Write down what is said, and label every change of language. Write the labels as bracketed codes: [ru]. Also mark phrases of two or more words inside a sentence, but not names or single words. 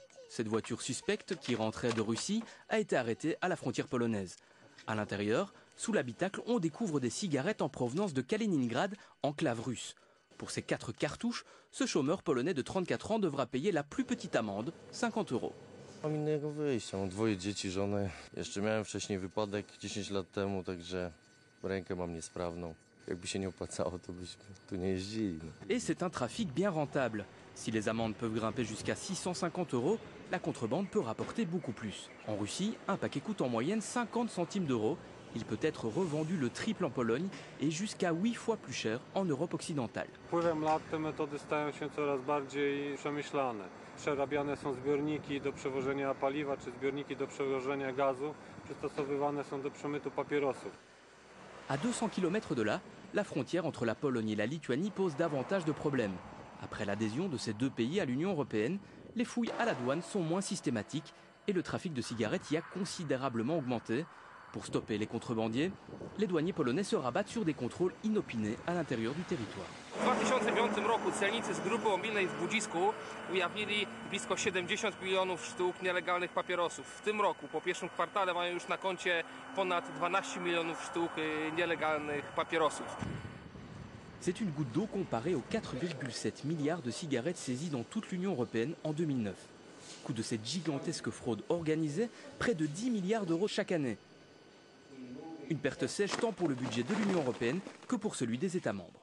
[fr] Cette voiture suspecte qui rentrait de Russie a été arrêtée à la frontière polonaise. À l'intérieur, sous l'habitacle, on découvre des cigarettes en provenance de Kaliningrad, enclave russe. Pour ces 4 cartouches, ce chômeur polonais de 34 ans devra payer la plus petite amende, 50 €. [pl] Mam innego wyjścia, mam 2 dzieci, żonę. Jeszcze miałem wcześniej wypadek 10 lat temu, także rękę mam niesprawną. Jakby się nie opłacało, to byśmy tu nie jeździli. [fr] Et c'est un trafic bien rentable. Si les amendes peuvent grimper jusqu'à 650 €, la contrebande peut rapporter beaucoup plus. En Russie, un paquet coûte en moyenne 50 centimes d'euros. Il peut être revendu le triple en Pologne et jusqu'à 8 fois plus cher en Europe occidentale. [pl] Wpływem lat te metody stają się coraz bardziej przemyślane. Przerabiane są zbiorniki do przewożenia paliwa czy zbiorniki do przewożenia gazu. Przystosowywane są do przemytu papierosów. [fr] À 200 km de là, la frontière entre la Pologne et la Lituanie pose davantage de problèmes. Après l'adhésion de ces 2 pays à l'Union européenne, les fouilles à la douane sont moins systématiques et le trafic de cigarettes y a considérablement augmenté. Pour stopper les contrebandiers, les douaniers polonais se rabattent sur des contrôles inopinés à l'intérieur du territoire. [pl] W 2005 roku celnicy z grupy mobilnej w Budzisku ujawnili blisko 70 milionów sztuk nielegalnych papierosów. W tym roku, po pierwszym kwartale, mają już na koncie ponad 12 milionów sztuk nielegalnych papierosów. [fr] C'est une goutte d'eau comparée aux 4,7 milliards de cigarettes saisies dans toute l'Union européenne en 2009. Coût de cette gigantesque fraude organisée, près de 10 milliards d'euros chaque année. Une perte sèche tant pour le budget de l'Union européenne que pour celui des États membres.